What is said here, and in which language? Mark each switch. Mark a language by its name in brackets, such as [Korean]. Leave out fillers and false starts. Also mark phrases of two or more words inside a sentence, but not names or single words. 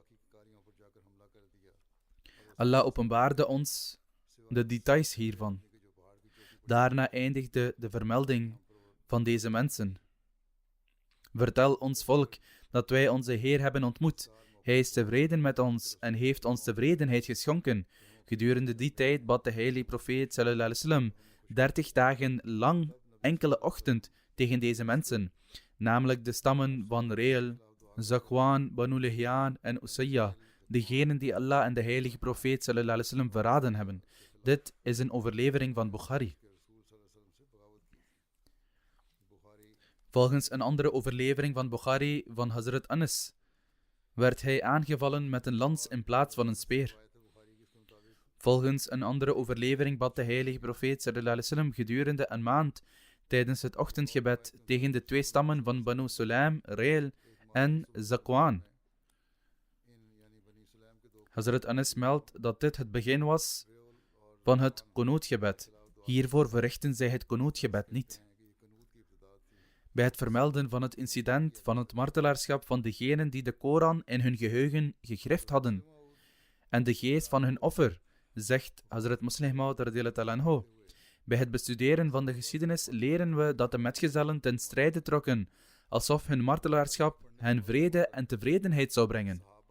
[Dutch] Allah openbaarde ons de details hiervan. Daarna eindigde de vermelding van deze mensen. Vertel ons volk dat wij onze Heer hebben ontmoet. Hij is tevreden met ons en heeft ons tevredenheid geschonken. Gedurende die tijd bad de heilige profeet [Arabic] صلى الله عليه وسلم [Dutch] 30 dagen lang enkele ochtend tegen deze mensen, namelijk de stammen van Reel, Zakwan, Banu Lihyan en Usayya, degenen die Allah en de heilige profeet [Arabic] صلى الله عليه وسلم [Dutch] verraden hebben. Dit is een overlevering van Bukhari. Volgens een andere overlevering van Bukhari van Hazrat Anas werd hij aangevallen met een lans in plaats van een speer. Volgens een andere overlevering bad de heilige profeet [Arabic] صلى الله عليه وسلم [Dutch] gedurende een maand tijdens het ochtendgebed tegen de 2 stammen van Banu Sulaim, Reel en Zakwan. Hazrat Anas meldt dat dit het begin was van het Qunut-gebed. Hiervoor verrichten zij het Qunut-gebed niet. Bij het vermelden van het incident van het martelaarschap van degenen die de Koran in hun geheugen gegrift hadden en de geest van hun offer, zegt Hazrat Muslih Maud [Arabic] رضي الله عنه: [Dutch] bij het bestuderen van de geschiedenis leren we dat de metgezellen ten strijde trokken, alsof hun martelaarschap hen vrede en tevredenheid zou brengen.